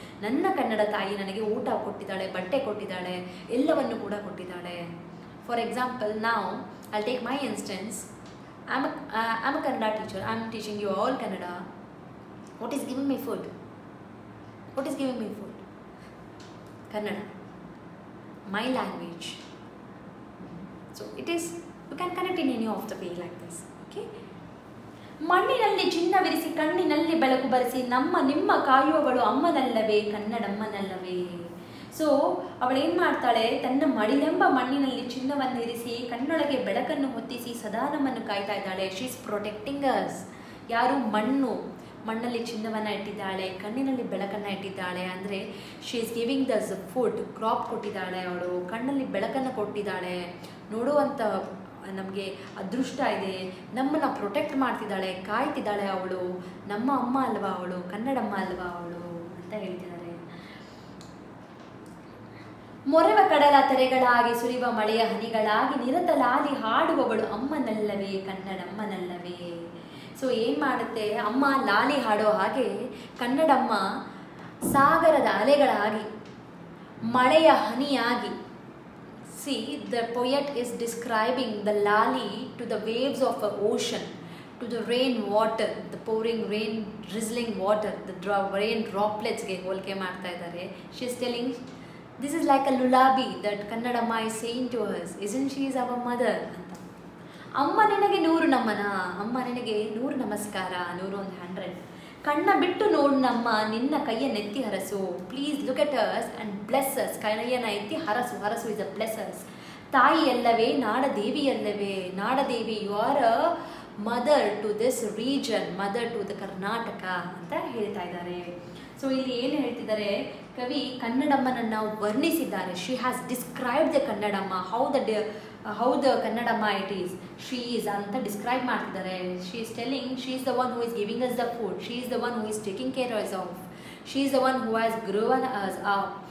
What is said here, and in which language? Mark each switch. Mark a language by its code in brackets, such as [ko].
[kn] ನನ್ನ ಕನ್ನಡ ತಾಯಿ ನನಗೆ ಊಟ ಕೊಟ್ಟಿದ್ದಾಳೆ, ಬಟ್ಟೆ ಕೊಟ್ಟಿದ್ದಾಳೆ, ಎಲ್ಲವನ್ನು ಕೂಡ ಕೊಟ್ಟಿದ್ದಾಳೆ. [en] for example, [kn] ನಾವು [en] I'll take my instance. I'm a Kannada teacher. I'm teaching you all Kannada. What is giving me food? What is giving me food? Kannada. My language. So it is, you can connect in any of the way like this. Okay. [kn] ಮಣ್ಣಿನಲ್ಲಿ ಚಿನ್ನವಿರಿಸಿ ಕಣ್ಣಿನಲ್ಲಿ ಬೆಳಕು ಬರೆಸಿ ನಮ್ಮ ನಿಮ್ಮ ಕಾಯುವವಳು ಅಮ್ಮನಲ್ಲವೇ, ಕನ್ನಡಮ್ಮನಲ್ಲವೇ. So ಅವಳೇನು ಮಾಡ್ತಾಳೆ? ತನ್ನ ಮಡಿಲೆಂಬ ಮಣ್ಣಿನಲ್ಲಿ ಚಿನ್ನವನ್ನಿರಿಸಿ ಕಣ್ಣೊಳಗೆ ಬೆಳಕನ್ನು ಹೊತ್ತಿಸಿ ಸದಾ ನಮ್ಮನ್ನು ಕಾಯ್ತಾ ಇದ್ದಾಳೆ. [en] She is protecting us. [kn] ಯಾರು? ಮಣ್ಣಲ್ಲಿ ಚಿನ್ನವನ್ನು ಇಟ್ಟಿದ್ದಾಳೆ, ಕಣ್ಣಿನಲ್ಲಿ ಬೆಳಕನ್ನು ಇಟ್ಟಿದ್ದಾಳೆ. ಅಂದರೆ [en] she is giving the food, [kn] crop ಕೊಟ್ಟಿದ್ದಾಳೆ ಅವಳು, ಕಣ್ಣಲ್ಲಿ ಬೆಳಕನ್ನು ಕೊಟ್ಟಿದ್ದಾಳೆ. ನೋಡುವಂಥ ನಮಗೆ ಅದೃಷ್ಟ ಇದೆ. ನಮ್ಮನ್ನು ಪ್ರೊಟೆಕ್ಟ್ ಮಾಡ್ತಿದ್ದಾಳೆ, ಕಾಯ್ತಿದ್ದಾಳೆ ಅವಳು. ನಮ್ಮ ಅಮ್ಮ ಅಲ್ವಾ ಅವಳು? ಕನ್ನಡಮ್ಮ ಅಲ್ವಾ ಅವಳು ಅಂತ ಹೇಳ್ತಿದ್ದಾರೆ. ಮೊರೆವ ಕಡಲ ತೆರೆಗಳಾಗಿ ಸುರಿವ ಮಳೆಯ ಹನಿಗಳಾಗಿ ನಿರತಲಾಲಿ ಹಾಡುವವಳು ಅಮ್ಮನಲ್ಲವೇ, ಕನ್ನಡಮ್ಮನಲ್ಲವೇ. ಸೊ ಏನು ಮಾಡುತ್ತೆ? ಅಮ್ಮ ಲಾಲಿ ಹಾಡೋ ಹಾಗೆ ಕನ್ನಡಮ್ಮ ಸಾಗರದ ಅಲೆಗಳಾಗಿ, ಮಳೆಯ ಹನಿಯಾಗಿ. [en] See, the poet is describing the lali to the waves of an ocean, to the rain water, the pouring rain, drizzling water, the rain droplets [kn] ge holke marta idare. [en] She is telling, this is like a lullaby that Kannadamma is saying to us. Isn't she is our mother? [kn] ಅಮ್ಮ ನಿನಗೆ 100 ನಮನ, ಅಮ್ಮ ನಿನಗೆ 100 ನಮಸ್ಕಾರ, 100 ಕಣ್ಣ ಬಿಟ್ಟು ನೋಡು ನಮ್ಮ, ನಿನ್ನ ಕೈಯನ್ನೆತ್ತಿ ಹರಸು. [en] Please look at us and bless us. [kn] ಕೈಯನ್ನು ಎತ್ತಿ ಹರಸು. [en] ಹರಸು is a bless us. [kn] ತಾಯಿ ಅಲ್ಲವೇ, ನಾಡದೇವಿ ಅಲ್ಲವೇ. [en] ನಾಡದೇವಿ, you are a mother to this region, mother to the Karnataka [kn] ಅಂತ ಹೇಳ್ತಾ ಇದ್ದಾರೆ. ಸೊ ಇಲ್ಲಿ ಏನು ಹೇಳ್ತಿದ್ದಾರೆ ಕವಿ? ಕನ್ನಡಮ್ಮನನ್ನು ವರ್ಣಿಸಿದ್ದಾರೆ. [en] She has describe the Kannadamma, how the Kannadamma it is. She is [kn] anta [en] describe [kn] ಮಾಡ್ತಿದ್ದಾರೆ. [en] She is telling, she is the one who is giving us the food. She is the one who is taking care of us. She is the one who has grown us up.